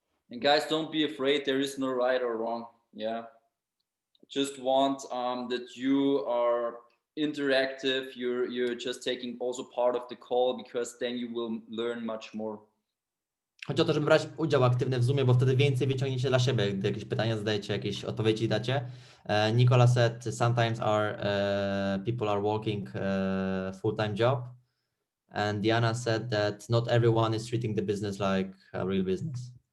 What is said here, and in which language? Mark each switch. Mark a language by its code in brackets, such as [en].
[en] And guys, don't be afraid. There is no right or wrong. Yeah. Just want that you are interactive. You're just taking also part of the call because then you will learn much more. [pl] Chodzi o to, żeby brać udział aktywny w Zoomie, bo wtedy więcej wyciągniecie dla siebie, gdy jakieś pytania zadajecie, jakieś odpowiedzi dacie. [en] Nicola said sometimes people are working full-time job. And Diana said that not everyone is treating the business like a real business.